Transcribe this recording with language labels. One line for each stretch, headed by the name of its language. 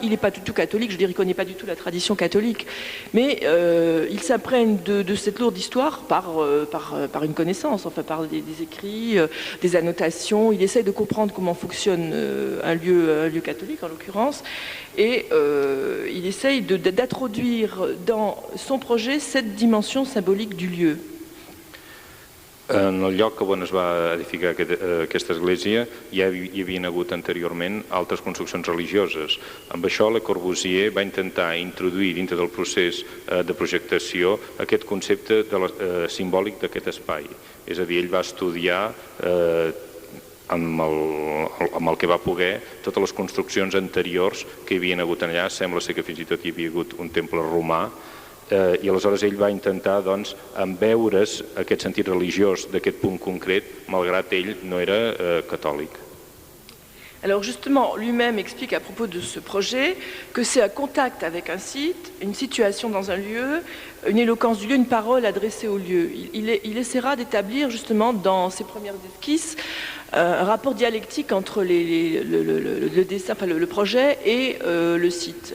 French: Il n'est pas du tout catholique, je veux dire, il ne connaît pas du tout la tradition catholique. Mais il s'imprègne de cette lourde histoire par une connaissance, enfin par des écrits, des annotations. Il essaie de comprendre comment fonctionne un lieu catholique en l'occurrence, et il essaye d'introduire dans son projet cette dimension symbolique du lieu.
Catalan: En el lloc on es va edificar aquesta església ja hi havien hagut anteriorment altres construccions religioses. Amb això Le Corbusier va intentar introduir dintre del procés de projectació aquest concepte simbòlic d'aquest espai. És a dir, ell va estudiar amb el que va poder totes les construccions anteriors que hi havien hagut allà. Sembla ser que fins i tot hi havia hagut un temple romà, i aleshores ell va intentar veure's aquest sentit religiós d'aquest punt concret, malgrat ell no era catholique.
French: Alors justement, lui-même explique à propos de ce projet que c'est un contact avec un site, une situation dans un lieu, une éloquence du lieu, une parole adressée au lieu. Il essaiera d'établir justement dans ses premières esquisses un rapport dialectique entre le dessin, enfin le projet et le site.